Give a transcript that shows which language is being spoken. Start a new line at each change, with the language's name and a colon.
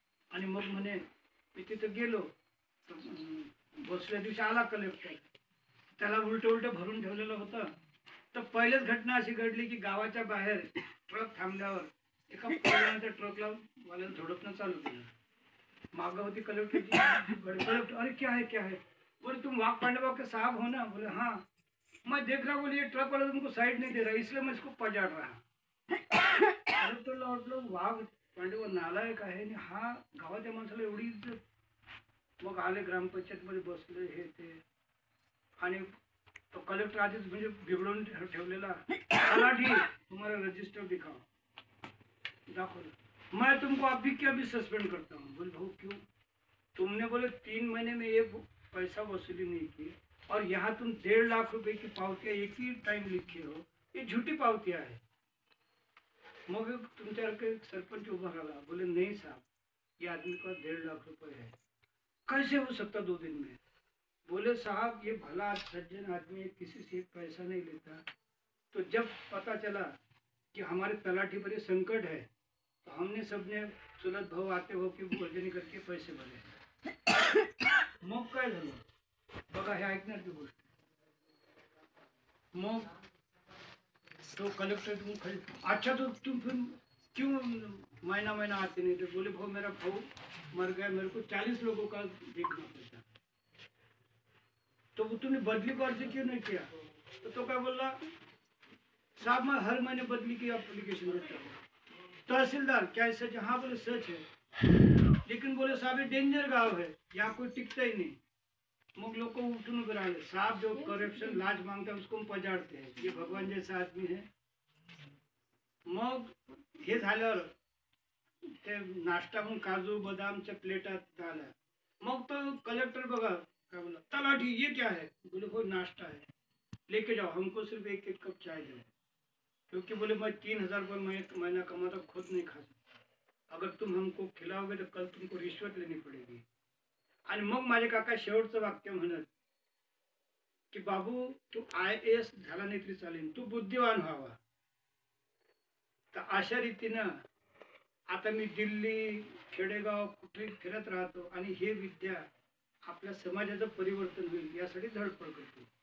Marathi: आणि मग म्हणे मी तिथं गेलो. बसल्या दिवशी आला कलेक्टर, त्याला उलट भरून ठेवलेलं होतं. तर पहिलेच घटना अशी घडली की गावाच्या बाहेर ट्रक थांबल्यावर एका ट्रकला वाल्याला झोडपणं चालू केलं. मागं होती कलेक्टरची.
Hindi: कलेक्टर अरे क्या है बोले तुम वाघ पांडवा के साहब हो ना. बोले हाँ. मैं देख रहा बोले ये ट्रक वाला तुमको साइड नहीं दे रहा, इसलिए मैं इसको पजाड़ रहा.
Marathi: कलेक्टरला वाटलं वाघ पांडवा नालायक आहे आणि हा गावाच्या माणसाला एवढी इज्जत. मग आले ग्रामपंचायत मध्ये बसले हे ते. आणि तो कलेक्टर आधीच म्हणजे बिघडून ठेवलेला,
Hindi: तलाठी तुम्हारा रजिस्टर दिखाओ.
Marathi: दाखवलं.
Hindi: मैं तुमको अभी के अभी सस्पेंड करता हूँ. बोले भाऊ क्यों. तुमने बोले 3 महीने में ये पैसा वसूली नहीं की और यहाँ तुम 1.5 लाख रुपए की पावतियां एक ही टाइम लिखे हो, ये झूठी पावतियां है.
Marathi: मग तुमच्यासारखे सरपंच उभा रहा.
Hindi: बोले नहीं साहब, ये आदमी का 1.5 लाख रुपए है, कैसे हो सकता 2 दिन में. बोले साहब ये भला सज्जन आदमी है, किसी से पैसा नहीं लेता. तो जब पता चला कि हमारे तलाठी पर ये संकट है, तो हमने सबने चुलत भाऊ आते हो की वर्गणी करके पैसे भरे.
Marathi: मग काय झालं, बघा हे ऐकणार ती गोष्ट.
Hindi: मग तो कलेक्टर तुम खड़ी, अच्छा तो तुम फिर क्यों महीना महीना आते नहीं थे? बोले भाऊ मेरा भाऊ मर गया, मेरे को 40 लोगों का देखना पड़ता. तो तुमने बदली को अर्ज क्यों नहीं किया? तो क्या बोला, साहब मैं हर महीने बदली की एप्लीकेशन देता हूँ. तहसीलदार क्या सच है? हाँ बोले सच है, लेकिन बोले साहब ये डेंजर गांव है, यहाँ कोई टिकता ही नहीं.
Marathi: मग लोग उठून उभे राहिले.
Hindi: साहब जो करप्शन लाज मांगता है उसको हम पजाड़ते हैं, ये भगवान जैसा आदमी है.
Marathi: मग हे झाल्यावर ते नाश्ता म्हणून काजू बदामच्या प्लेटात आला. मग तो कलेक्टर बघा
Hindi: क्या बोला, तलाठी ये क्या है? बोले वो नाश्ता है, लेके जाओ, हमको सिर्फ एक एक कप चाय दो, क्योंकि बोले मैं 3,000 रुपये महीना कमाता, खुद नहीं खा सकता. अगर तुम हमको खिलाओगे तो कल तुमको रिश्वत लेनी पड़ेगी.
Marathi: आणि मग माझे काका शेवटचं वाक्य म्हणत की बाबू तू IAS झाला नाही तरी चालेल, तू बुद्धिवान व्हावा. तर अशा रीतीनं आता मी दिल्ली खेडेगाव कुठे फिरत राहतो आणि हे विद्या आपल्या समाजाचं परिवर्तन होईल यासाठी धडपड करतो.